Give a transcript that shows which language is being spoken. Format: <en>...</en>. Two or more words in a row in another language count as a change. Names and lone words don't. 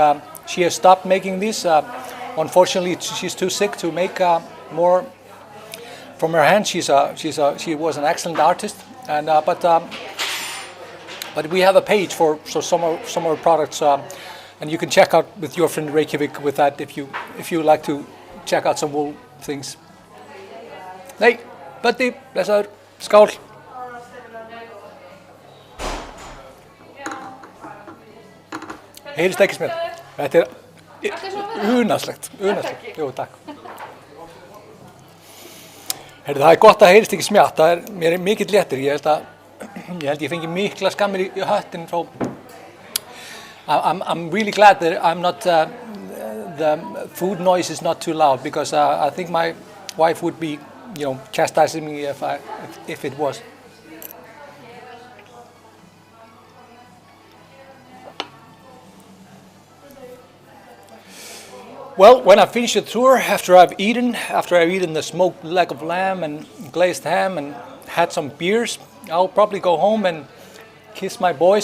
<en>She has stopped making these. Unfortunately, she's too sick to make more from her hand. She was an excellent artist, and but we have a page for some of her products, and you can check out with your friend Reykjavik with that if you like to check out some wool things.</en> <is>Nei, Buddy, blessaður, skál. Heyrist ekki smjör. Þetta unaðslegt. Jú, takk. Heyrðu, það gott að heyrist ekki smjatt. Mér mikill léttir. Ég held ég fengi mikla skammir í höttin frá</is> <en>I'm really glad that I'm not the food noise is not too loud, because I think my wife would be, chastising me if it was. Well, when I finish the tour, after I've eaten the smoked leg of lamb and glazed ham and had some beers, I'll probably go home and kiss my boys.</en>